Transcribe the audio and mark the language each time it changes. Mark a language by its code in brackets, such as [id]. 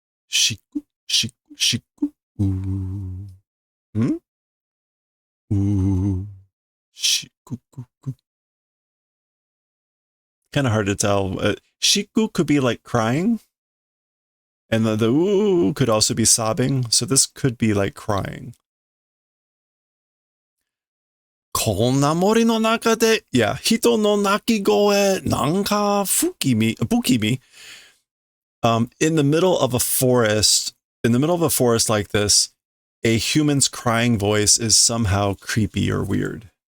[en] Shiku, shiku, shiku. Ooh. Ooh. Shiku, kuku. Kind of hard to tell. Shiku could be like crying. And the ooh could also be sobbing. So this could be like crying. [ja] こんな森の中で、yeah, 人の鳴き声、なんか不気味。 [en] In the middle of a forest like this, a human's crying voice is somehow creepy or weird.